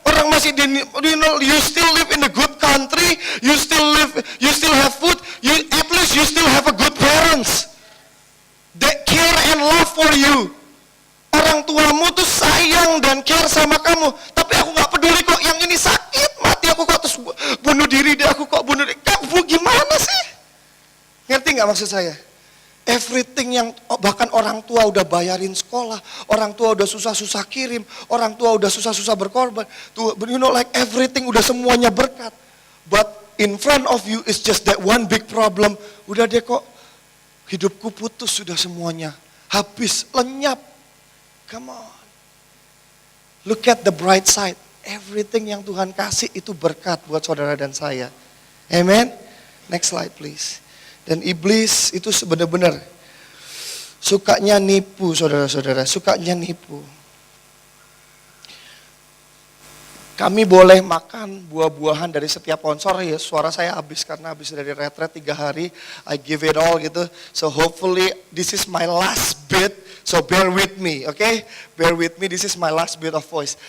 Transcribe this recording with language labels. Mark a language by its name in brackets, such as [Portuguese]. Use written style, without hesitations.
[English] Orang masih you still live in a good country, you still have food, at least you still have a good parents that care and love for you. [Indonesian] Orang tuamu tuh sayang dan care sama kamu, tapi aku nggak peduli kok, yang ini sakit, mati aku kok, terus bunuh diri deh, aku kok bunuh diri. Kamu gimana sih? Ngerti nggak maksud saya? Everything yang bahkan orang tua udah bayarin sekolah, orang tua udah susah-susah kirim, orang tua udah susah-susah berkorban, [English] you know, like everything [Indonesian] udah semuanya berkat. [English] But in front of you is just that one big problem. [Indonesian] Udah deh kok, hidupku putus sudah semuanya, habis, lenyap. Come on. [English] Look at the bright side. [Indonesian] Everything yang Tuhan kasih itu berkat buat saudara dan saya. Amen. Next slide please. Dan iblis itu benar-benar sukanya nipu, saudara-saudara, sukanya nipu. Kami boleh makan buah-buahan dari setiap pohon. Sorry ya, suara saya habis karena habis dari retret 3 hari. [English] I give it all gitu. So hopefully this is my last bit. So bear with me, okay? Bear with me, this is my last bit of voice.